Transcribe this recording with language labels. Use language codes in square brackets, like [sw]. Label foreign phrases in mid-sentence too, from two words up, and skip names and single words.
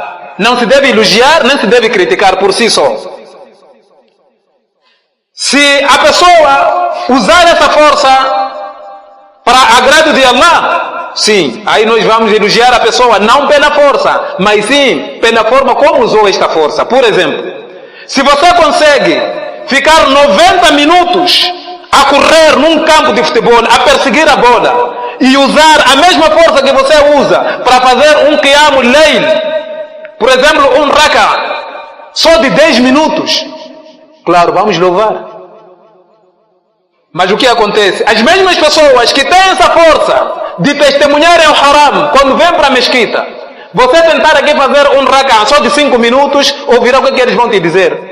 [pt] Não se deve elogiar, nem se deve criticar por si só. Se a pessoa usar essa força para agrado de Allah, sim, aí nós vamos elogiar a pessoa não pela força, mas sim pela forma como usou esta força. Por exemplo, se você consegue ficar 90 minutos a correr num campo de futebol, a perseguir a bola, e usar a mesma força que você usa para fazer um [ar] قيام الليل, [pt] por exemplo, um raka, só de 10 minutos, claro, vamos louvar. Mas o que acontece? As mesmas pessoas que têm essa força de testemunharem o haram quando vêm para a mesquita, você tentar aqui fazer um raka só de 5 minutos, ouvirá o que eles vão te dizer.